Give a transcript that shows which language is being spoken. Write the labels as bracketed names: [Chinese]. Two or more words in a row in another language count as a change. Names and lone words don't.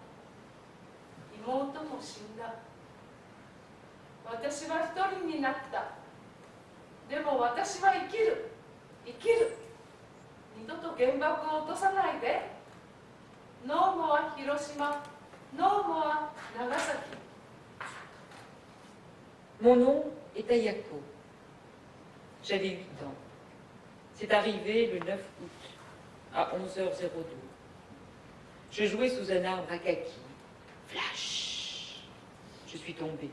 [Japanese] 妹も死んだ。私は一人になった。でも私は生きる。生きる。二度と原爆を落とさないで。 [English] no more [Japanese] 広島、 [English] no more [Japanese] 長崎。 [French] Mon nom est Ayako. J'avais 8 ans. C'est arrivé le 9 août, à 11h02. Je jouais sous un arbre à kaki. Flash! Je suis tombée.